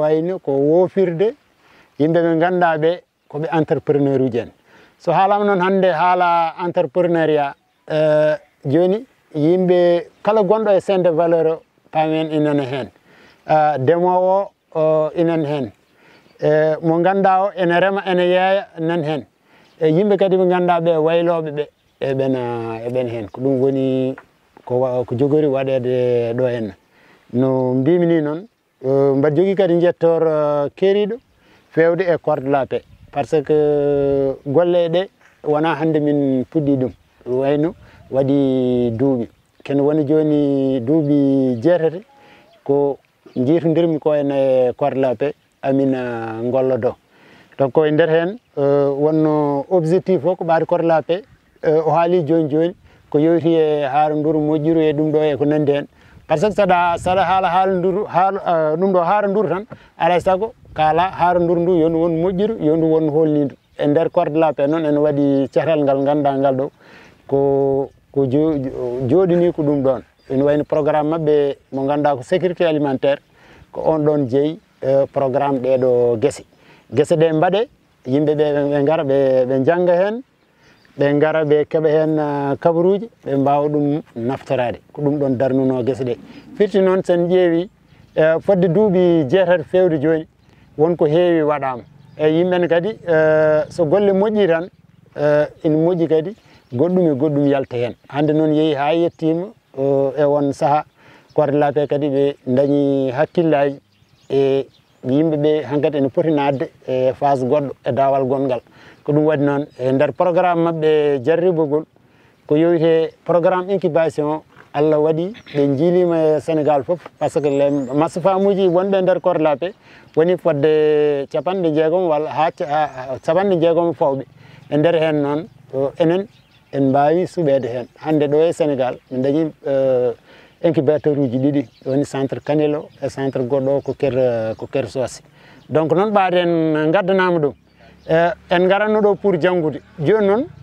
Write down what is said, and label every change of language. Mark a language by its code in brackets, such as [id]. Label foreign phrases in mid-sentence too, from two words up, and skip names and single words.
[ff] wayno ko woofirde yimɓe ɓe ganduɗa ɓe koɓe entrepreneur uji en so haalama noon hande haala entrepreneuriat joni yimɓe kala gonɗo e [fr] chaine de valeur [ff] o pamen inane hen ndemowo o inane hen mo ganduɗa o ene rema ene yeeya nan hen yimɓe kadi ɓe ganduɗa ɓe wayloɓe ɓe eɓen hen ko ɗum woni ko jogori waɗede ɗo henna no mbimi ni noon mbaɗa jogui kadi jettor keeriɗo fewde e [fr] corps de la paix par ce que [ff] golle ɗe wona hande min puɗɗi ɗum wayno waɗi duuɓi kene woni joni duuɓi jeetati ko jiitodirmi ko ene [fr] corps de la paix [ff] amina gollodo donc e nder hen wonno objectif o ko ɓaade [fr] corps de la paix [ff] o haali joni joni ko yowiti e haaraduru moƴƴiru e ɗum ɗo e ko nandi hen [fr] par ce que [ff] saɗa haala haaladuru ɗum ɗo haaraduru tan alay saago kala haaraduru ndu yo ndu won moƴƴiru yo ndu won hollidu e nder [fr] corps de la paix [ff] noon ene waɗi cehral ngal ganduɗa ngal ɗo ko jooɗini ko ɗum ɗon ene wayno programme mabɓe mo ganduɗa ko [fr] sécurité alimentaire [ff] ko on ɗon jeeyi programme ɗeɗo guese ɗe mbaɗe yimɓeɓe ɓe gara ɓe jangga hen ɓe gara ɓe keeɓa hen kabaruji ɓe mbawa ɗum naftorade ko ɗum ɗon darnuno guese ɗe firti noon sen ƴeewi fodde duuɓi jeetati fewde joni wonko heewi waɗama eyyi yimɓene kadi so golle moƴƴi tan ina moƴƴi kadi goɗɗum e goɗɗum yalta hen hande noon yeehi ha yettima e won saaha [fr] corps de la paix [ff] kadi ɓe dañi hakkillaji e yimɓeɓe hankkadi ene poti nadde e phase goɗɗo e dawal gongal ko ɗum waɗi noon e nder programme mabɓe jarribogol ko yowite [fr] programme incubation [ff] Allah waɗi ɓe jiilima e Sénégal fof [fr] par ce que les masse [ff] famuji wonɓe nder Korlape woni fodde 60 walla ha 60 fawɓe e nder hen noon enen en mbawi suɓede hen hande ɗo e Sénégal min dañi incubateur uji ɗiɗi woni centre Kanelo e centre goɗɗo ko Ker Sosé donc noon ɓaaden gaddanama ɗum en garanno ɗo pour janggude joni noon